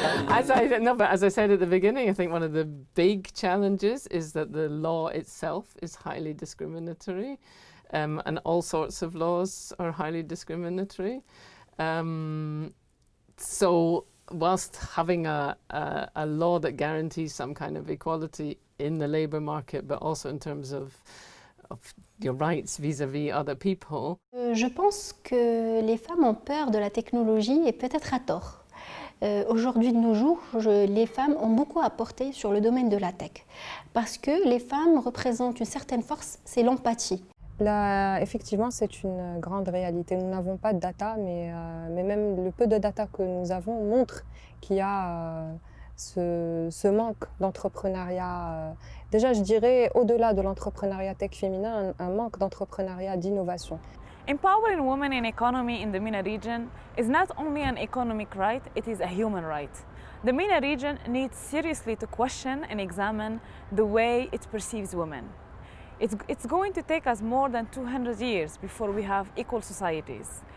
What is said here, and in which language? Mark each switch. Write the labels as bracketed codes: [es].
[en] As I said at the beginning, I think one of the big challenges is that the law itself is highly discriminatory, and all sorts of laws are highly discriminatory. So whilst having a law that guarantees some kind of equality in the labour market, but also in terms of your rights vis-à-vis other people. [fr] Je pense que les femmes ont peur de la technologie et peut-être à tort. Aujourd'hui de nos jours, les femmes ont beaucoup apporté sur le domaine de la tech parce que les femmes représentent une certaine force, c'est l'empathie. Là, effectivement, c'est une grande réalité. Nous n'avons pas de data, mais même le peu de data que nous avons montre qu'il y a ce manque d'entrepreneuriat. Déjà, je dirais, au-delà de l'entrepreneuriat tech féminin, un manque d'entrepreneuriat d'innovation. [en] Empowering women in economy in the MENA region is not only an economic right, it is a human right. The MENA region needs seriously to question and examine the way it perceives women. It's going to take us more than 200 years before we have equal societies.